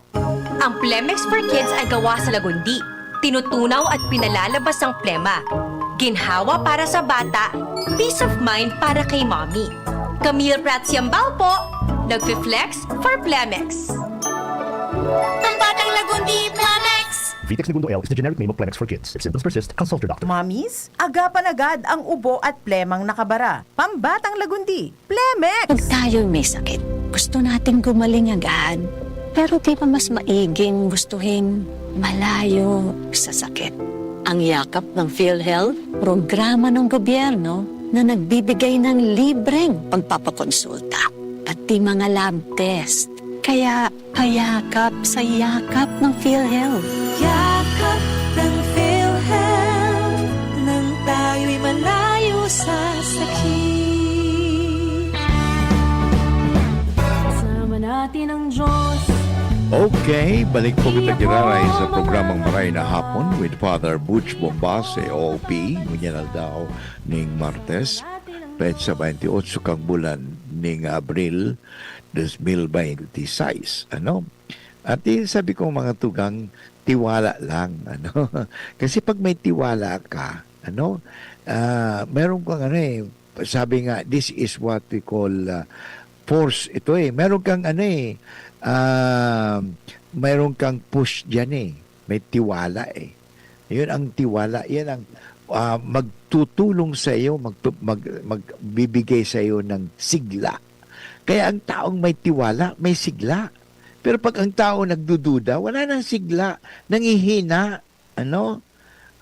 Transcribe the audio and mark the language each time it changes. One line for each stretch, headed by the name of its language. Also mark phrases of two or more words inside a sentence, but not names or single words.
Filipino: Ang Plemex for Kids ay gawa sa lagundi. Tinutunaw at pinalalabas ang plema. Ginhawa para sa bata,
English: peace of mind
Filipino: para kay mommy. Camille Prats Yambal po, nagfi-flex for Plemex. Pambatang lagundi, Plemex!
English: Vitex Segundo L is the generic name of Plemex for kids. If symptoms persist, consult your doctor.
Filipino: Mommies, agapan agad ang ubo at plemang nakabara. Pambatang lagundi, Plemex! Pag tayo'y may sakit, gusto nating gumaling agad. Pero di ba mas maiging gustuhin malayo sa sakit? Ang yakap ng PhilHealth, programa ng gobyerno na nagbibigay ng libreng pagpapakonsulta at di mga lab test. Kaya payakap sa yakap ng PhilHealth. Yakap ng PhilHealth nang tayo'y malayo sa sakit. Kasama natin ang Diyos. Okay,
Bikol: balik po kita giraray sa programang Maray na Hapon with Father Butch Bombase, OP, ngunyan daw ning Martes, petsa 28 kang bulan ning Abril 2026.
Filipino: At sabi ko mga tugang, tiwala lang. Kasi pag may tiwala ka, meron kang sabi nga,
English: this is what we call force.
Filipino: Ito meron kang mayroon kang push dyan May tiwala Yun ang tiwala. Yan ang magtutulong sa iyo, magbibigay sa iyo ng sigla. Kaya ang taong may tiwala, may sigla. Pero pag ang tao nagdududa, wala nang sigla, nangihina.